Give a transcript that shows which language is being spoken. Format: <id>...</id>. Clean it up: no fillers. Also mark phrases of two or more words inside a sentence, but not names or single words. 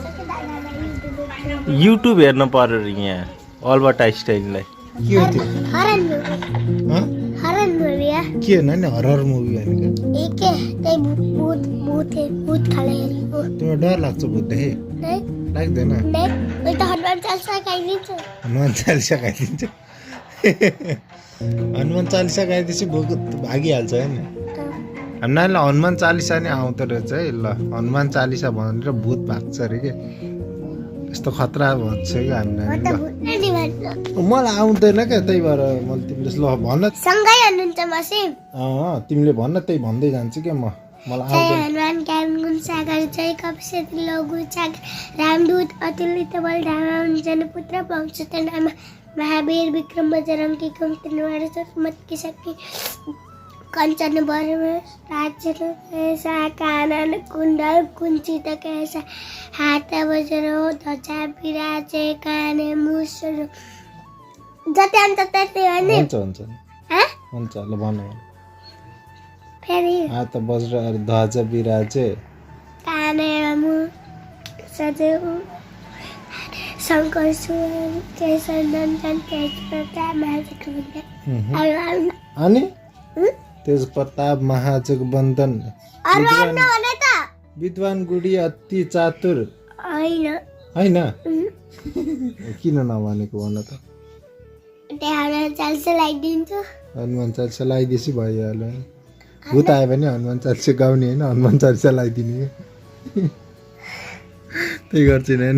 <ne>युट्युब हेर्नु पर्यो अरे यहाँ अल्बर्ट आइन्स्टाइनलाई। के हो त्यो? के हो नानी?</ne> <en>horror movie</en> <ne>भनेको? तिमीलाई डर लाग्छ भूत देखे? लाग्दैन? हनुमान चालिसा गाइदिन्छ। हनुमान चालिसा गाइदिएपछि भूत भागिहाल्छ होइन? हाम्रो नानीलाई हनुमान चालिसा नै आउँदो रहेछ है। ल हनुमान चालिसा भनेर भूत भाग्छ अरे के? यस्तो खतरा भन्छ क्या हाम्रो नानी। मलाई आउँदैन क्या, त्यही भएर मैले तिमीले ल भन्न सँगै हुनुहुन्छ मसी। तिमीले भन्न त्यही भन्दै जान्छु क्या म। मलाई</ne> <awa>हनुमान ज्ञान गुण सागर जय कपिशती लघु सागर रामदूत अतुलित बल धामा जन पुत्र वंशत नाम महावीर विक्रम बजरंगी कुमति निवार की शक्ति कंचन बरम राज्य कैसा कानन कुंडल कुंचित कैसा हाथ वज्रो ध्वजा विराजे काने मुसुर।</awa> <ne>जति अन्त त्यति हो नि। हुन्छ ल भन। फेरि</ne> <awa>हात वज्र ध्वजा विराजे काने मुसुर शंकर सुर केशर नंदन तेज प्रताप महाजगवंदन। अनि तेज प्रताप महाजगवंदन विद्वान गुडी अति चातुर होइन?</awa> <ne>किन नभनेको भन त? हनुमान चालिसा लगाइदिन्छु। हनुमान चालिसा लगाइदिएपछि भइहाल्यो। भूत आयो भने हनुमान चालिसा गाउने होइन, हनुमान चालिसा लगाइदिने। त्यही गर्छु नि होइन?</ne>